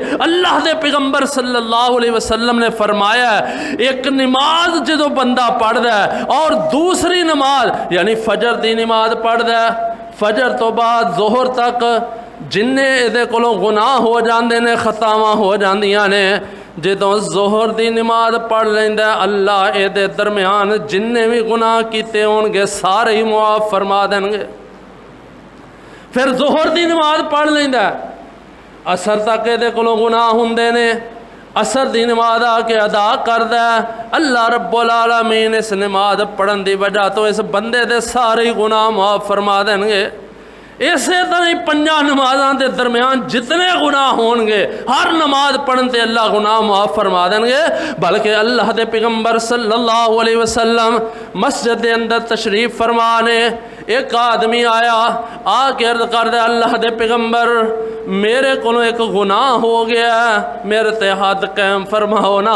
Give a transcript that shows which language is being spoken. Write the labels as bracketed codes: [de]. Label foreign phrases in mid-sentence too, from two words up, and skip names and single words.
[pa] اللہ دے پیغمبر [ar] صلی اللہ علیہ وسلم [pa] نے فرمایا ہے ایک نماز جدو بندہ پڑھ دے اور دوسری نماز یعنی فجر دی نماز پڑھ دے، فجر تو بعد ظہر تک جننے دے کولوں گناہ ہو جاندے نے، خطاواں ہو جاندیاں نے، جدوں ظہر دی نماز پڑھ لیندے اللہ اے دے درمیان جننے بھی گناہ کیتے ہونگے سارے ہی معاف فرما دیں گے۔ پھر ظہر دی نماز پڑھ لیندے، اثر تک اے دے کولوں گناہ ہوندے نے، اثر دی نماز آ کے ادا کر دے، [ar] اللہ رب العالمین [pa] اس نماز پڑھن دی وجہ تو اس بندے دے سارے ہی گناہ معاف فرما دیں گے۔ اسی طرح 5 نمازاں دے درمیان جتنے گناہ ہونگے ہر نماز پڑھن تے اللہ گناہ معاف فرما دیں گے۔ بلکہ اللہ دے پیغمبر [ar] صلی اللہ علیہ وسلم [pa] مسجد دے اندر تشریف فرمانے، ایک آدمی آیا آ کے عرض کر دے اللہ دے پیغمبر میرے کو ایک گناہ ہو گیا ہے، میرے تے حد قائم فرماؤ نا۔